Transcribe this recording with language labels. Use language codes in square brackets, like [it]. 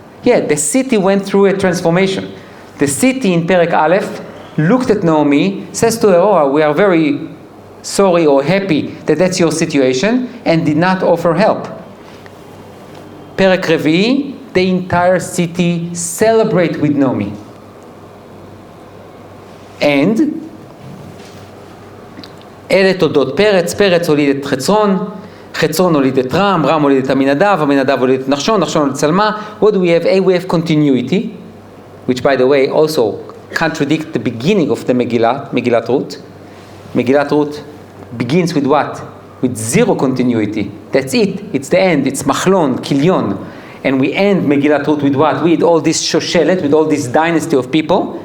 [en] Yeah, the city went through a transformation. The city in Perek Aleph looked at Naomi, says to her, oh, we are very sorry or happy that that's your situation, and did not offer help. פרק רביעי, the entire city celebrate with Naomi. [he] And אלה תולדות פרץ, פרץ הוליד את חצרון, חצרון הוליד את רם, רם הוליד את עמינדב, עמינדב הוליד את נחשון, נחשון הוליד את צלמה. [en] What do we have? We have continuity, which by the way also contradict the beginning of the Megilat Ruth. Megilat Ruth begins with what? With zero continuity. That's it. It's the end. It's machlon, kilyon. And we end Megilat Ruth with what? With all this shoshelet, with all this dynasty of people.